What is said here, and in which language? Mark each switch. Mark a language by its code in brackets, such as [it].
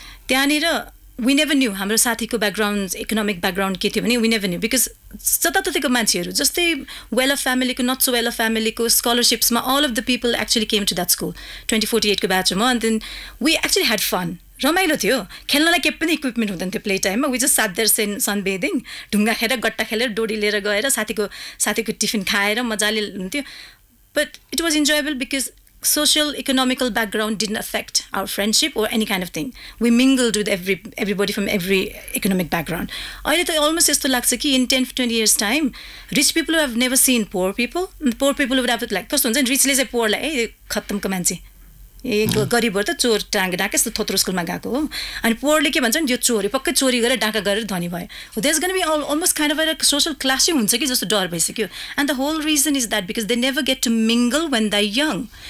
[ne] त्यहाँनिर [en] we never knew [ne] हाम्रो साथीको ब्याकग्राउन्ड इकोनोमिक ब्याकग्राउन्ड के थियो भने वी नेभर न्यू बिकज जताततैको मान्छेहरू जस्तै वेल अफ फ्यामिलीको नट सो वेल अफ फ्यामिलीको स्कलरसिप्समा [en] all of the people actually came to that school [ne] 2048 को ब्याचमा [en] and then we actually had fun [ne] रमाइलो थियो खेल्नलाई केही पनि इक्विपमेन्ट हुँदैन थियो प्ले टाइममा [en] we just sat there sunbathing [ne] ढुङ्गा खेलेर गट्टा खेलेर डोरी लिएर गएर साथीको टिफिन खाएर मजाले हुन्थ्यो [en] but it was enjoyable because social economical background didn't affect our friendship or any kind of thing. We mingled with everybody from every economic background. [ne] अहिले त [en] almost [ne] यस्तो लाग्छ कि [en] in 10-20 years time rich people have never seen poor people. Poor people would have like [ne] कस्तो हुन्छ नि richले चाहिँ poor लाई ए खत्तमको मान्छे ए गरिबहरु त चोर टाङ्गे डाके यस्तो थोत्रो स्कुलमा गएको हो अनि पोरले के भन्छ नि यो चोरी पक्कै चोरी गरेर डाका गरेर धनी भयो [en] there's going to be almost kind of a social clashing [ne] हुन्छ कि जस्तो डर भइसक्यो [en] and the whole reason is that because they never get to mingle when they're young